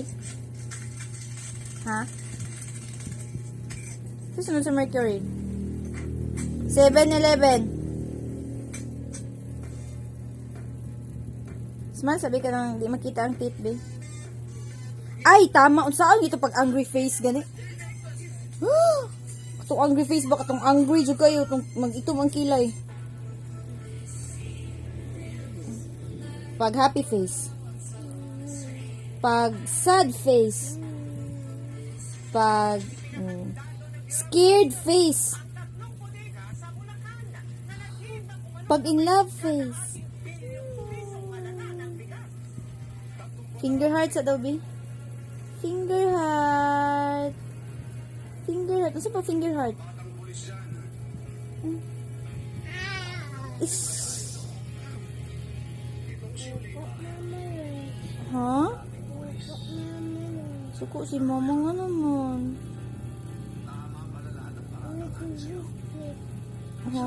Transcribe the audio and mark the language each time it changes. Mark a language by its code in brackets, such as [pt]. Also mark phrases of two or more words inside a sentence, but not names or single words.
[ceb] Ha? Unsa sunod sa Mercury? 7-Eleven. Smile, sabi ka nang di makita ang teeth, be. Ay, tama. Unsaan dito pag [en] angry face, [ceb] gani? Katong [en] angry face [ceb] ba? Katong angry dyan kayo. Mag-itom ang kilay. Pag [en] happy face. Pag sad face. Pag scared face. Pag in love face. Finger heart [ceb] sa daw, be? [en] Finger heart. Finger heart. [ceb] Ano pa [en] finger heart? Is. Ha? [ceb] Suko si mama nga naman. Ha?